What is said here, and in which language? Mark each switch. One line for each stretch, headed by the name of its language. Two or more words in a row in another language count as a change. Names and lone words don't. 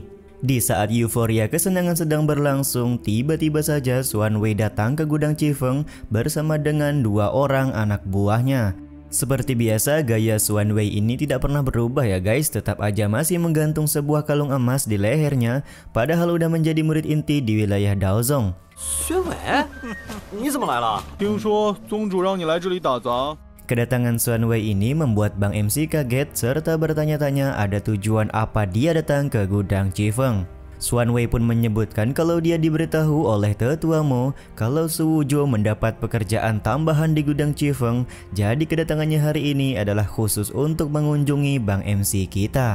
Indonesian: Di saat euforia kesenangan sedang berlangsung, tiba-tiba saja Xuan Wei datang ke gudang Chifeng bersama dengan 2 orang anak buahnya. Seperti biasa, gaya Xuan Wei ini tidak pernah berubah ya guys, tetap aja masih menggantung sebuah kalung emas di lehernya, padahal udah menjadi murid inti di wilayah Daozong.
Chinese: 宣伟，你怎么来了？听说宗主让你来这里打杂。
Indonesian: Kedatangan Xuan Wei ini membuat Bang MC kaget serta bertanya-tanya ada tujuan apa dia datang ke gudang Chifeng. Xuan Wei pun menyebutkan kalau dia diberitahu oleh Tetua Mo kalau Suwujo mendapat pekerjaan tambahan di gudang Chifeng, jadi kedatangannya hari ini adalah khusus untuk mengunjungi Bang MC kita.